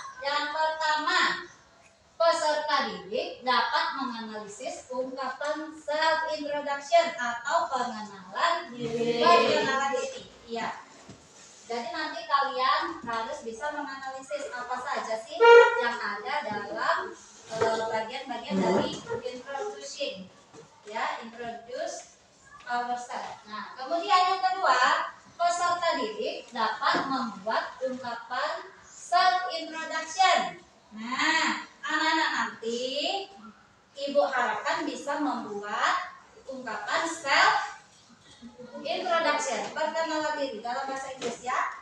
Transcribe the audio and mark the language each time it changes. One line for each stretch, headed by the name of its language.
Indonesian: Yang pertama, peserta didik dapat menganalisis ungkapan self introduction atau pengenalan diri. Iya. Jadi nanti kalian harus bisa menganalisis apa saja sih yang ada dalam bagian-bagian dari introducing.
English: Ya, introduce ourselves.
Indonesian: Nah, kemudian yang kedua, peserta didik dapat membuat ungkapan self introduction. Nah, anak-anak nanti ibu harapkan bisa membuat ungkapan self introduction, perkenalan diri dalam bahasa Inggris ya.